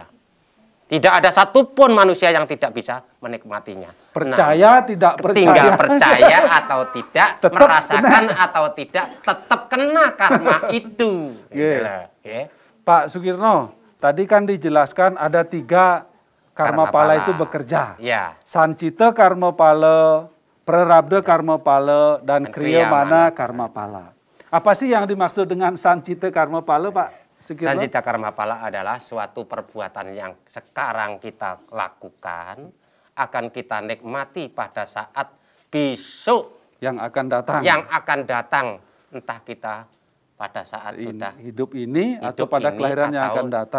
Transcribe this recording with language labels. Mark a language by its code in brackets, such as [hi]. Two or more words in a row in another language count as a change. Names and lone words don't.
[id] Tidak ada satupun manusia yang tidak bisa menikmatinya. Percaya, tidak percaya. Tinggal percaya atau tidak, Tetap merasakan atau tidak, tetap kena karma itu. Yeah. Yeah. Pak Sugirno, tadi kan dijelaskan ada 3 karma pala itu bekerja. Ya. Sancita karma pala, prarabdha karma pala, dan kriyamana karma pala. Apa sih yang dimaksud dengan sancita karma pala, Pak Sugirno? Sancita karma pala adalah suatu perbuatan yang sekarang kita lakukan, akan kita nikmati pada saat besok yang akan datang. Yang akan datang, entah kita pada saat sudah hidup ini atau pada kelahiran yang akan datang.